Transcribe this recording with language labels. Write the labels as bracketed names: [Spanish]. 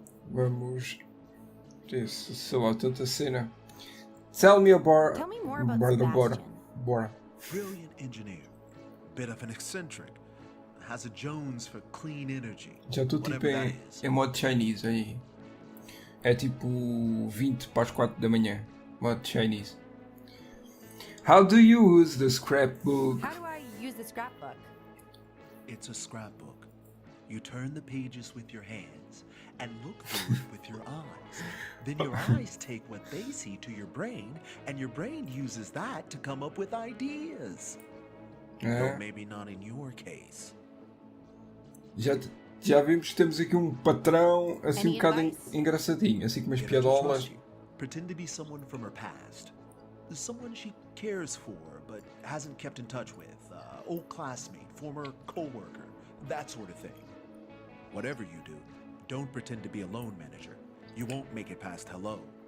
[Portuguese] Vamos. Sei lá, tanta cena. [English] Tell me more about Sebastian. Bora. Brilliant engineer. Bit of an eccentric. Has a Jones for clean energy. [Portuguese] Já estou tipo em modo Chinese aí. É tipo 20 para as 4 da manhã. Modo Chinese. [English] How do you use the scrapbook? How do I use the scrapbook? It's a scrapbook. You turn the pages with your hands and look through it with your eyes. Then your eyes take what they see to your brain, and your brain uses that to come up with ideas. Though maybe not in your case. [Portuguese] Já vimos que temos aqui um patrão assim um bocado engraçadinho, assim com umas piadolas. [English] Pretend to be someone from her past. Someone she cares for but hasn't kept in touch with. Old classmate, former co-worker, that sort of thing. Whatever you do, don't pretend to be a loan manager. You won't make it past hello.